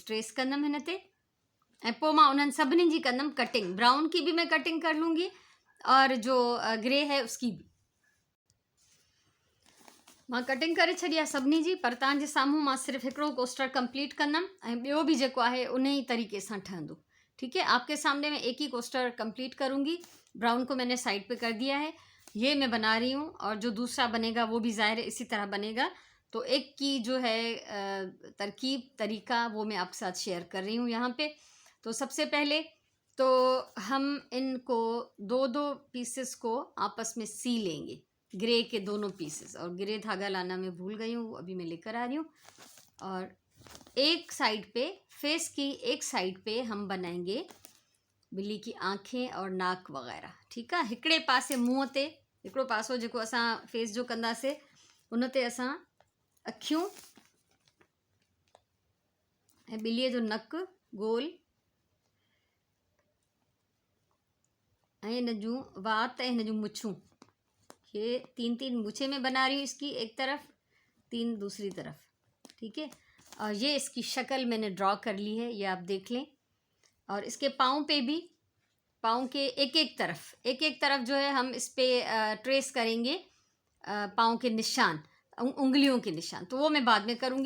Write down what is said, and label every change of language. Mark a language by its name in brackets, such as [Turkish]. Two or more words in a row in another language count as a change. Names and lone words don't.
[Sindhi] ट्रेस कंदमि हिन ते, ऐं पोइ मां उन्हनि सभिनी जी कंदमि कटिंग। [Hindi] ब्राउन की भी मैं कटिंग कर लूँगी और जो ग्रे है उसकी भी [Sindhi] मां कटिंग करे छॾी आहे सभिनी जी। पर तव्हांजे साम्हूं मां सिर्फ़ु हिकिड़ो कोस्टर कंप्लीट कंदमि, ऐं ॿियो बि जेको आहे उन ही तरीक़े सां ठहंदो। [Hindi] ठीक है, आपके सामने मैं एक ही कोस्टर कंप्लीट करूँगी। ब्राउन को मैंने साइड पे कर दिया है, ये मैं बना रही हूँ, और जो दूसरा बनेगा वो भी ज़ाहिर है इसी तरह बनेगा। तो एक की जो है तरकीब तरीका वो मैं आपके साथ शेयर कर रही हूँ यहाँ पे। तो सबसे पहले तो हम इनको 2 पीसेस को आपस में सी लेंगे, ग्रे के दोनों पीसेस। और ग्रे धागा लाना मैं भूल गई हूँ, अभी मैं लेकर आ रही हूँ। और एक साइड पे, फेस की एक साइड पे हम बनाएंगे बिल्ली की आंखें और नाक वगैरह। ठीक है, [Sindhi] हिकिड़े पासे मुंहं ते, हिकिड़ो पासो जेको असां फेस जो कंदासीं उन ते असां अखियूं ऐं ॿिलीअ जो नक गोल ऐं हिन जूं वात ऐं हिन जूं मुछूं, [Hindi] ये 3-3 मूछे में बना रही हूँ इसकी एक तरफ, 3 दूसरी तरफ। ठीक है, और ये इसकी शक्ल मैंने ड्रॉ कर ली है, ये आप देख लें। और इसके पाँव पे भी, पाँव के एक एक तरफ जो है हम इस पर ट्रेस करेंगे पाँव के निशान, उंगलियों के निशान, तो वो मैं बाद में करूँगी।